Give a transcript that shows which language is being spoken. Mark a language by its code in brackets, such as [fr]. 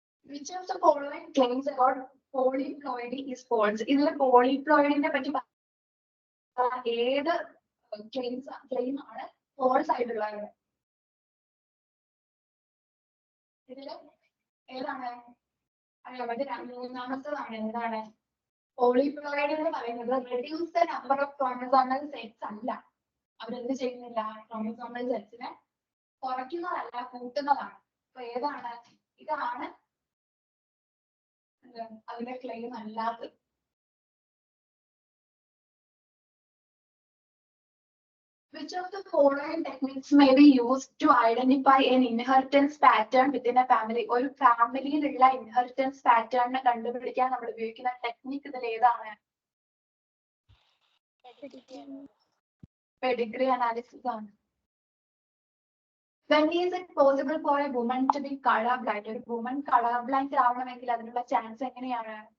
[en] Which of the following claims about polyploidy is false? [ml] ഇതിൽ പോളിപ്ലോയിഡിനെ പറ്റി ഏത് ക്ലെയിം ആണ് ഫോൾസ് ആയിട്ടുള്ളത്? ഇതില് ഏതാണ്, മൂന്നാമത്തതാണ്. എന്താണ്, പോളിപ്ലോയിഡ് എന്ന് പറയുന്നത് reduce the number of chromosomal sets അല്ല. അവരെന്ത് ചെയ്യുന്നില്ല, ക്രോമസോമൽ സെറ്റ്സിനെ കുറയ്ക്കുന്നതല്ല, കൂട്ടുന്നതാണ്. അപ്പൊ ഏതാണ്, ഇതാണ് അതിന്റെ ക്ലെയിം അല്ലാത്തത്. [en] Which of the following techniques may be used to identify an inheritance pattern within a family? [ml] ഒരു ഫാമിലിയിലുള്ള ഇൻഹെറിറ്റൻസ് പാറ്റേണിനെ കണ്ടുപിടിക്കാൻ നമ്മൾ ഉപയോഗിക്കുന്ന ടെക്നിക്ക് ഇതിൽ ഏതാണ്? പെഡിഗ്രി അനാലിസിസ് ആണ്. [en] When is it possible for a woman to be color blind? [ml] ഒരു woman colour blind ആവണമെങ്കിൽ അതിനുള്ള ചാൻസ് എങ്ങനെയാണ്?